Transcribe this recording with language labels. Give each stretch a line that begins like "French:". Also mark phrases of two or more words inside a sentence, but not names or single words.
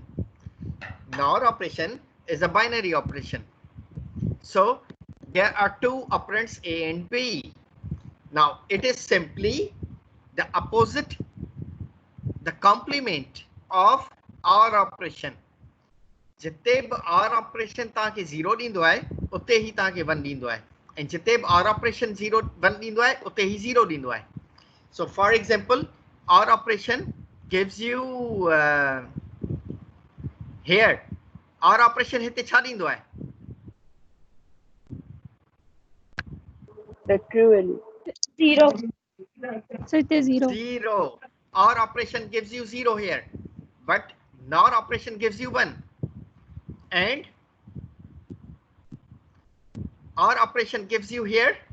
English: NOR operation is a binary operation. So there are two operands A and B. Now it is simply the opposite, the complement of OR operation.
Sindhi: जिते भी
English: OR operation
Sindhi: ताके 0 ॾींदो आहे उते ही ताके 1 ॾींदो आहे ऐं जिते भी
English: OR operation
Sindhi: 0 1 ॾींदो आहे उते ही 0 ॾींदो आहे.
English: So for example, OR operation gives you here. OR operation
Sindhi: हिते छा ॾींदो आहे?
English: The true value. 0. So it is 0. 0. OR operation gives you 0 here, but NOR operation gives you 1. And OR operation gives you here